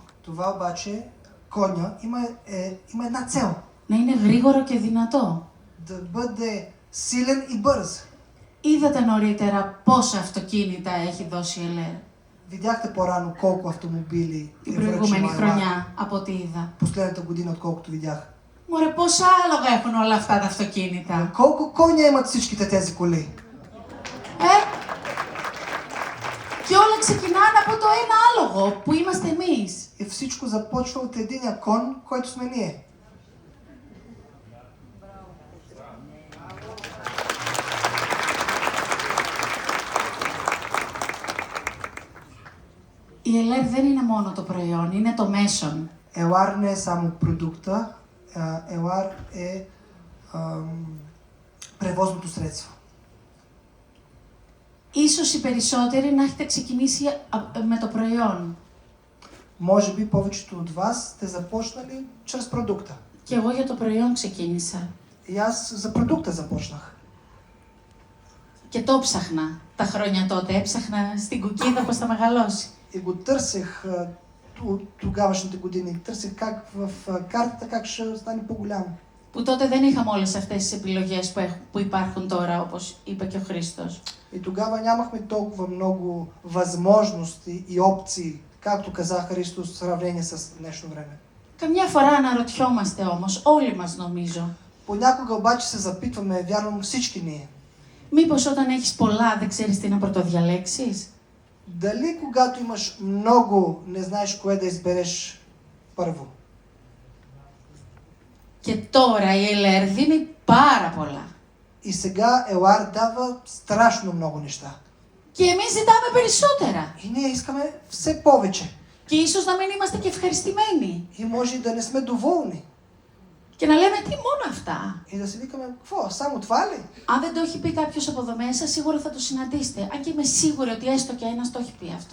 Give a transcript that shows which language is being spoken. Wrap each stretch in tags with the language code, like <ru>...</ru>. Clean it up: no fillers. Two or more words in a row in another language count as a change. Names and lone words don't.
<bg>Това обаче, коня има една цел.</bg> <el>Να είναι γρήγορο και δυνατό.</el> <bg>Да бъде силен и бърз.</bg> <el>Είδατε νωρίτερα πόσα αυτοκίνητα έχει δώσει η Ελέρ</el> <bg>Видяхте по-рано колко автомобили</bg> <el>την</el> <bg>е</bg> <el>προηγούμενη</el> <bg>връчила Елар</bg> <el>χρονιά, από ό,τι είδα.</el> <bg>последната година, отколкото видях.</bg> <el>Μωρέ, πόσα άλογα έχουν όλα αυτά τα αυτοκίνητα.</el> <bg>Колко коня имат всичките тези коли?</bg> <el>Και όλα ξεκινάνε από το ένα άλογο που είμαστε εμείς.</el> <bg>И всичко започва от единия кон, който сме ние.</bg> <el>Η Ελέρ δεν είναι μόνο το προϊόν, είναι το μέσον.</el> <bg>Елар не е само продукта, Елар е превозното средство.</bg> <el>Ίσως οι περισσότεροι να έχετε ξεκινήσει με το προϊόν.</el> <bg>Може би повечето от вас сте започнали чрез продукта.</bg> <el>Και εγώ για το προϊόν ξεκίνησα.</el> <bg>И аз за продукта започнах.</bg> <el>Και το ψάχνα τα χρόνια τότε. Έψαχνα στην κουκίδα πώς θα μεγαλώσει.</el> <bg>И го търсех от тогавашните години. Търсех как в картата как ще стане по-голям.</bg> <el>Που τότε δεν είχαμε όλες αυτές τις επιλογές που υπάρχουν τώρα, όπως είπε και ο Χρήστος.</el> <bg>И тогава нямахме толкова много възможности и опции, както каза Христос, в сравнение с днешно време.</bg> <el>Καμιά φορά αναρωτιόμαστε όμως, όλοι μας νομίζω.</el> <bg>Понякога обаче се запитваме, вярвам всички ние.</bg> <el>Μήπως όταν έχεις πολλά δεν ξέρεις τι να πρωτοδιαλέξεις?</el> <bg>Дали когато имаш много, не знаеш кое да избереш първо?</bg> <el>Και τώρα η Ελέρ δίνει πάρα πολλά.</el> <bg>И сега Елар дава страшно много неща.</bg> <el>Και εμείς ζητάμε περισσότερα.</el> <bg>И ние искаме все повече.</bg> <el>Και ίσως να μην είμαστε και ευχαριστημένοι.</el> <bg>И може и да не сме доволни.</bg> <el>Και να λέμε τι μόνο αυτά.</el> <bg>И да си викаме, какво, само това ли?</bg> <el>Αν δεν το έχει πει κάποιος από εδώ μέσα, σίγουρα θα το συναντήσετε. Αν και είμαι σίγουρη ότι έστω και ένας το έχει πει αυτό.</el>